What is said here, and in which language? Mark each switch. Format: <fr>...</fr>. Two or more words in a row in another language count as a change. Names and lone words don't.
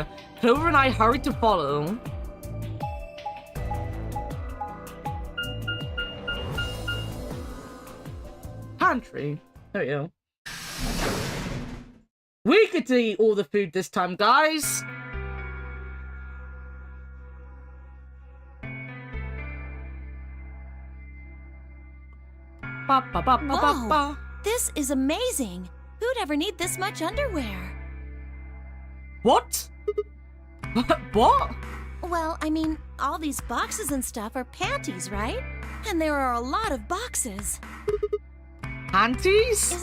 <en>Clover and I hurried to follow. Pantry. There we go. We get to eat all the food this time, guys. Ba, ba, ba, ba, ba, Whoa. ba. This is amazing. Who'd ever need this much underwear? What? What? Well, I mean, all these boxes and stuff are panties, right? And there are a lot of boxes. Panties?</en>